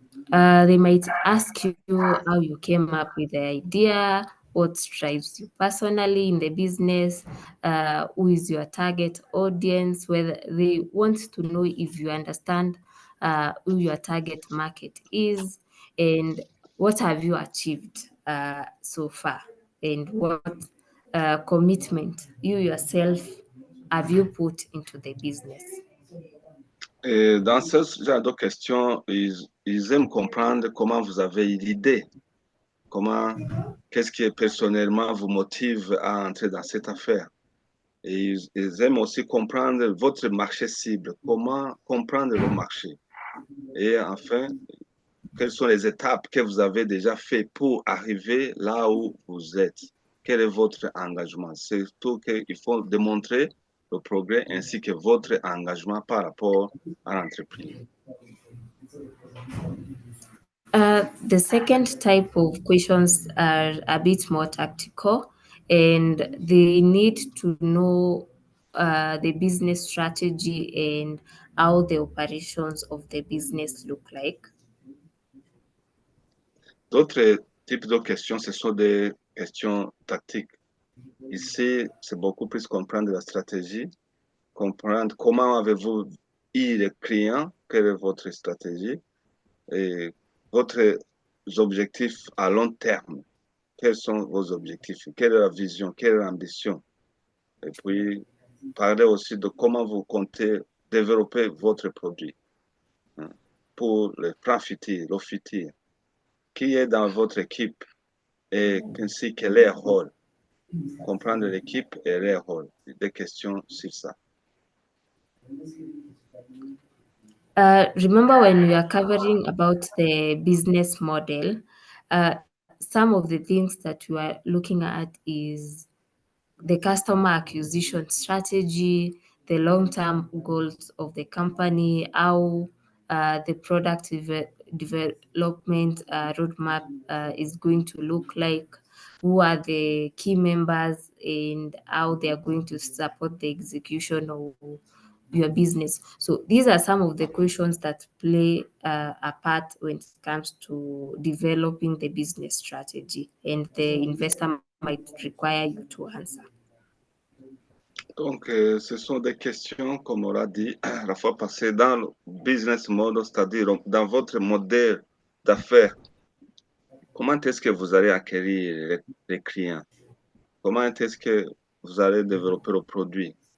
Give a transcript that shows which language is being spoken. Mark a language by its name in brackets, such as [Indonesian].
[English] They might ask you how you came up with the idea, what drives you personally in the business, who is your target audience, whether they want to know if you understand who your target market is, and what have you achieved so far, and what commitment you yourself have you put into the business. [French] Et dans ce genre de questions, ils aiment comprendre comment vous avez l'idée, qu'est-ce qui personnellement vous motive à entrer dans cette affaire. Et ils aiment aussi comprendre votre marché cible, comment comprendre le marché. Et enfin, quelles sont les étapes que vous avez déjà fait pour arriver là où vous êtes? Quel est votre engagement? C'est tout qu'il faut démontrer le progrès ainsi que votre engagement par rapport à l'entreprise. [English] The second type of questions are a bit more tactical, and they need to know the business strategy and how the operations of the business look like. [French] D'autres types de questions, ce sont des questions tactiques. Ici, c'est beaucoup plus comprendre la stratégie, comprendre comment avez-vous eu les clients, quelle est votre stratégie et votre objectifs à long terme. Quels sont vos objectifs? Quelle est la vision? Quelle est l'ambition? Et puis, parler aussi de comment vous comptez développer votre produit pour le plan futur, le futur. Qui est dans votre équipe et ainsi que leur rôle. Comprendre l'équipe et leur rôle. Des questions sur ça. [English] Remember when we are covering about the business model, some of the things that we are looking at is the customer acquisition strategy, the long-term goals of the company, how the product development roadmap is going to look like, who are the key members, and how they are going to support the execution of your business. So these are some of the questions that play a part when it comes to developing the business strategy, and the investor might require you to answer. [French] Donc, ce sont des questions, comme on l'a dit la fois passée, dans le business model, c'est-à-dire dans votre modèle d'affaires. Comment est-ce que vous allez acquérir les clients? Comment est-ce que vous allez développer le produit?